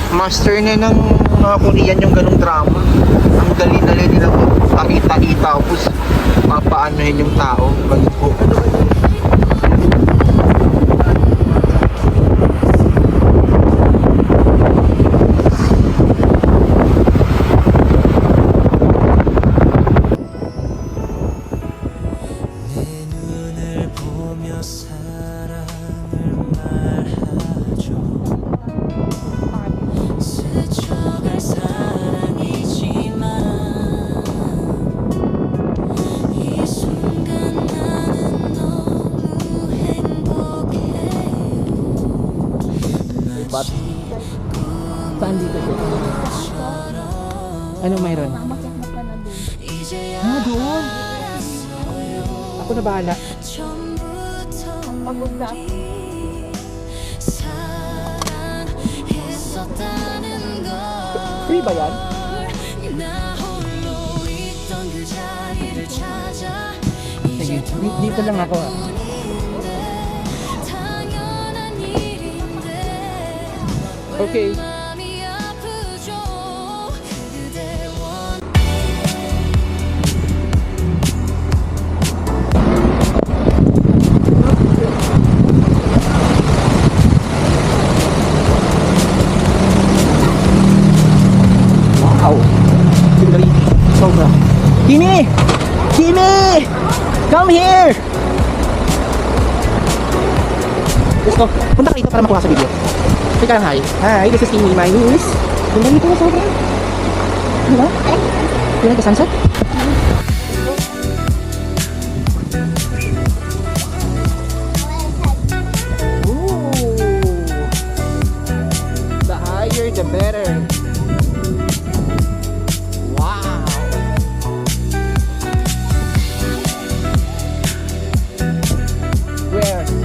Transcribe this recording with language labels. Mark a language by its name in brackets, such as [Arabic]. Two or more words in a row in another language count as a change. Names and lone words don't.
[Filipino] master na ng mga Korean yung ganong drama. Ang dali-dali nila pakita-kita tapos papaanohin yung tao. Bago. [Korean] 내 눈을 보며 사랑을 말하죠 스쳐갈 사랑이지만 이 순간 나는 너무 행복해요 [Filipino] Saan dito siya? Ano mayroon? [Korean] 이제야 [Filipino] doon. Ako na bahala. [Korean] 처음부터 우리 사랑했었다는 걸 [Filipino] Free ba yan? [Korean] 나 홀로 있던 그 자리를 찾아 [Filipino] Sige, dito lang ako. [Korean] 당연한 일인데 [Filipino] Okay. [Korean] 마음이 아프죠 그대 원 [Filipino] Wow! Sandali. Sobra. Kimi! Kimi! [English] Come here! Let's go. [Filipino] Punta ka dito para makuha sa video. [English] Say [Filipino] ka lang [English] hi. Hi, this is Kimi, my niece. [Filipino] Ganda nito na sobra. Ano ba? [English] You like the sunset? Ooh. The higher, the better. Wow! Where?